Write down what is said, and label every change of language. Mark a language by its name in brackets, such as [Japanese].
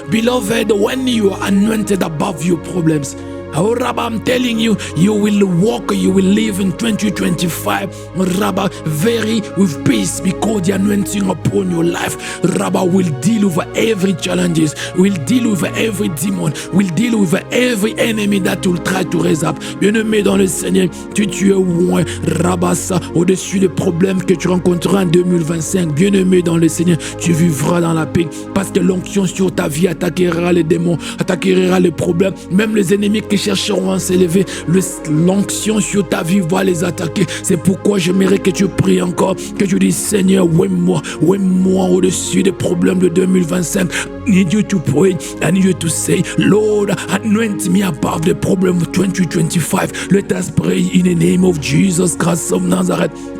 [English] Beloved, when you are anointed above your problems, oh, Rabba, I'm telling you, you will walk, you will live in 2025, Rabba, very with peace, because the anointing upon your life, Rabba, will deal with every challenges, will deal with every demon, will deal with every enemy that will try to raise up. [French] Bien-aimé dans le Seigneur, tu es loin, Rabba, ça, au-dessus des problèmes que tu rencontreras en 2025. Bien-aimé dans le Seigneur, tu vivras dans la paix, parce que l'onction sur ta vie attaquera les démons, attaquera les problèmes, même les ennemis qui chercheront à s'élever, l'onction sur ta vie va les attaquer. C'est pourquoi j'aimerais que tu pries encore, que tu dis, Seigneur, ouais-moi au-dessus des problèmes de 2025. [English] I need you to pray, I need you to say, Lord, anoint me above the problem of 2025. Let us pray in the name of Jesus Christ of Nazareth.